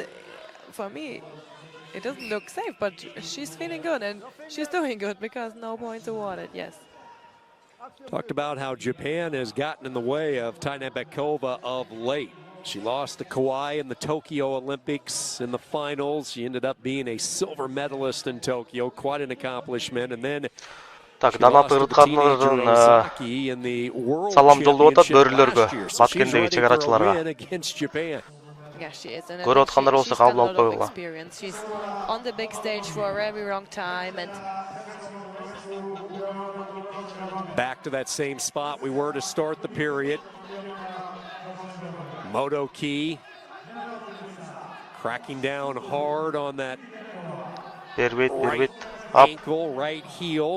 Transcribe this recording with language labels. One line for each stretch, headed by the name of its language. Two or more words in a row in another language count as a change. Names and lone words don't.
English: For me, it doesn't look safe, but she's feeling good, and she's doing good because no points awarded, yes. Talked about how Japan has gotten in the way of Tыныбекова of late. She lost to Kawhi in the Tokyo Olympics in the finals. She ended up being a silver medalist in Tokyo, quite an accomplishment. And then
Kyrgyz: Так, донат ырыткандардын салам жолдоп атат бөрүлөргө, Баткендеги чегарачыларга. Көрүп аткандар болсо кабыл алып койгула.
English: She's on the big stage for a very long time, and back to that same spot we were to start the period. Motoki cracking down hard on that right ankle, right heel.